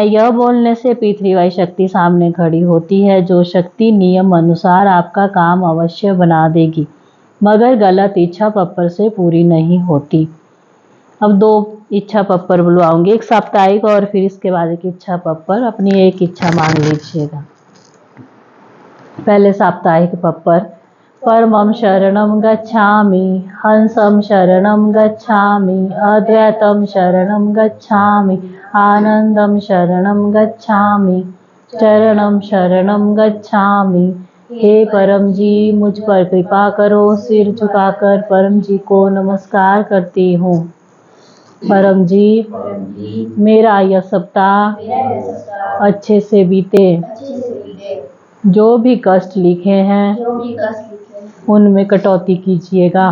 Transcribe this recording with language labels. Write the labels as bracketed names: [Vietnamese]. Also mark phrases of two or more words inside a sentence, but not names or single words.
[Hindi] यह बोलने से P3Y शक्ति सामने खड़ी होती है, जो शक्ति नियम अनुसार आपका काम अवश्य बना देगी, मगर गलत इच्छा पप्पर से पूरी नहीं होती। अब 2 इच्छा पप्पर बुलवाऊंगी, एक साप्ताहिक और फिर इसके बाद एक इच्छा पप्पर। अपनी एक इच्छा मांग लीजिएगा। पहले साप्ताहिक पप्पर, [Sanskrit] परमं शरणं गच्छामि, हंसं शरणं गच्छामि, अद्वैतं शरणं गच्छामि, आनंदं शरणं गच्छामि, चरणं शरणं गच्छामि। [Hindi] हे परम जी, मुझ पर कृपा करो। सिर झुकाकर परम जी को नमस्कार करती हूँ। परम जी, मेरा यह सप्ताह अच्छे से बीते। जो भी कष्ट लिखे हैं उनमें कटौती कीजिएगा।